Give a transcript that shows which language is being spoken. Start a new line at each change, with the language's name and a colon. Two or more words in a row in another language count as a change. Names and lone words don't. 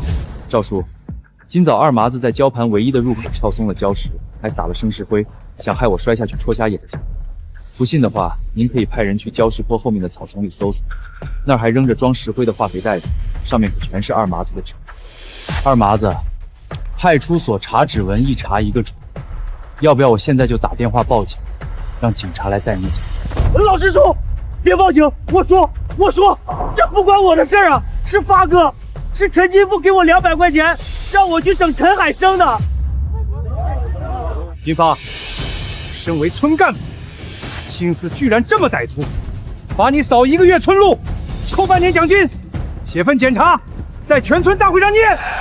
Chinese: 趙叔，今早二麻子在礁盤唯一的入口撬鬆了礁石，還撒了生石灰，想害我摔下去戳瞎眼睛。不信的話，您可以派人去礁石坡後面的草叢裡搜搜，那兒還扔着裝石灰的化肥袋子，上面可全是二麻子的紙。二麻子，派出所查指纹一查一个准，要不要我现在就打電話報警，讓警察來帶你走？老實說，別報警！我說，這不關我的事啊，是發哥，是陳金富給我200塊錢，讓我去整陳海生的。金發，身為村幹部，心思居然這麼歹毒，把你掃1個月村路，扣半年獎金，寫份檢查，在全村大會上念。